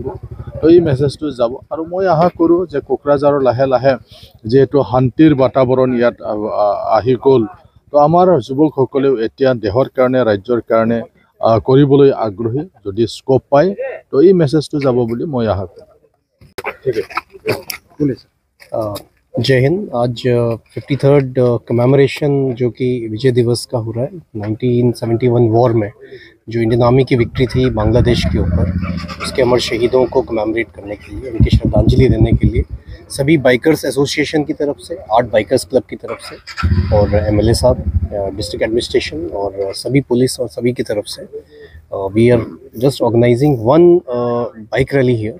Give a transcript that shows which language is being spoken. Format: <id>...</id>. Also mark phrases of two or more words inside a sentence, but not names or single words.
<as>তো এই মেছেজটো যাব আৰু মই আশা কৰোঁ যে কোকৰাঝাৰৰ লাহে লাহে যিহেতু শান্তিৰ বাতাবৰণ ইয়াত আহি গ'ল, তো আমাৰ যুৱকসকলেও এতিয়া দেশৰ কাৰণে ৰাজ্যৰ কাৰণে কৰিবলৈ আগ্ৰহী যদি স্কোপ পায়। তো এই মেছেজটো যাব বুলি মই আশা কৰোঁ।</as> <hi>जय हिंद। आज 53rd कमेमोरेशन जो कि विजय दिवस का हो रहा है 1971 वॉर में जो इंडियन आर्मी की विक्ट्री थी बांग्लादेश के ऊपर, उसके अमर शहीदों को कमेमोरेट करने के लिए, उनकी श्रद्धांजलि देने के लिए सभी</hi> <en>bikers association</en> <hi>की तरफ से, आर्ट बाइकर्स क्लब की तरफ से और एमएलए साहब,</hi> <en>district administration</en> <hi>और सभी पुलिस और सभी की तरफ से</hi> <en>we are just organising one bike rally here.</en>